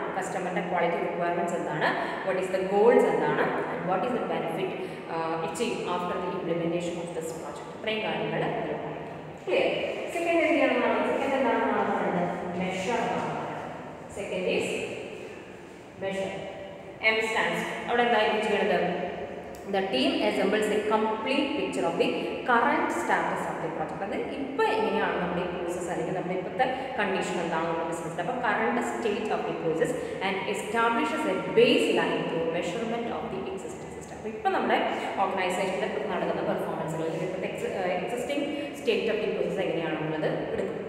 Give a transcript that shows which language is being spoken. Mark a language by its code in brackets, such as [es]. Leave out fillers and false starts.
[en] കസ്റ്റമറിൻ്റെ quality requirements എന്താണ്, what is the goals എന്താണ്, and what is the benefit achieve after the implementation of this project. [ml] ഇത്രയും കാര്യങ്ങൾ clear. Second എന്താണ്, second എന്താണെന്നാണ് പറയുന്നത്, measure. [en] Second is measure. M stands [ml] അവിടെ എന്തായിരിക്കും ചെയ്യുന്നത്, [en] the team assembles a complete picture of the current status of the project. [ml] അത് ഇപ്പോൾ എങ്ങനെയാണ് നമ്മുടെ ഈ പ്രോസസ്സ് അല്ലെങ്കിൽ നമ്മുടെ ഇപ്പോഴത്തെ കണ്ടീഷൻ എന്താണ് നമ്മുടെ ബിസിനസ്സിൽ, അപ്പോൾ [en] Current state of the process and establishes a base line through measurement of the existing system. [ml] അപ്പോൾ ഇപ്പോൾ നമ്മുടെ ഓർഗനൈസേഷനിൽ നടക്കുന്ന പെർഫോമൻസുകൾ അല്ലെങ്കിൽ ഇപ്പോഴത്തെ existing state of the process എങ്ങനെയാണെന്നുള്ളത് എടുക്കും.